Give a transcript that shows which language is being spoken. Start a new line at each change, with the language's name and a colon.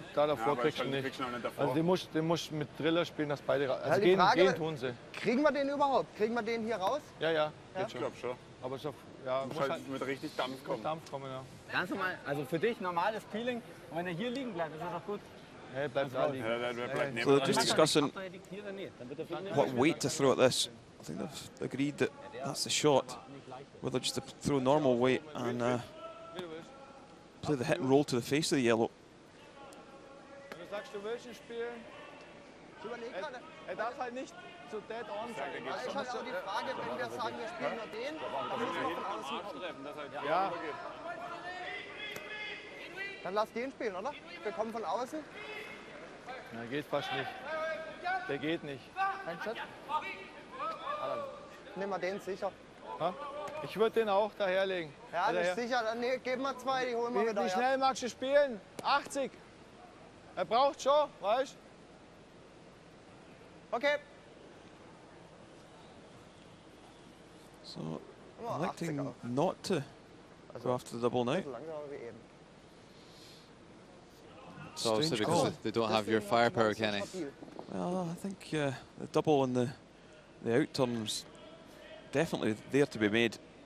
German: Da davor kriegst du nicht. Also den musst mit Driller spielen, dass beide raus. Also gehen tun sie. Kriegen wir den überhaupt? Kriegen wir den hier raus? Ja. Ich glaube schon. Aber so, ja, muss halt mit richtig Dampf kommen. Ja. Ganz normal, also für dich normales Peeling. Und wenn er hier liegen bleibt, ist das doch gut. Hey, bleibt da liegen.
English: So they're just discussing what weight to throw at this. I think they've agreed that that's the shot. Whether just to throw normal weight and play the hit and roll to the face of the yellow.
German: Wenn du sagst, du willst ihn spielen, er darf halt nicht so
English: dead on
German: sein. Das ist halt auch die Frage, wenn wir sagen, wir spielen nur den, dann müssen wir von außen kommen. Ja. Dann lass den spielen, oder? Wir kommen von außen. Na, geht fast nicht. Der geht nicht. Kein Chat. Nehmen wir den sicher. Ha? Ich würde den auch daherlegen. Ja, nicht sicher. Dann geben wir 2, die holen wir wieder. Wie schnell magst du spielen? 80. Er braucht schon, weißt du? Okay.
English: So, electing not to go after the double now. So obviously because they don't have your firepower, Kenny. Well, I think the double and the out turn's definitely there to be made.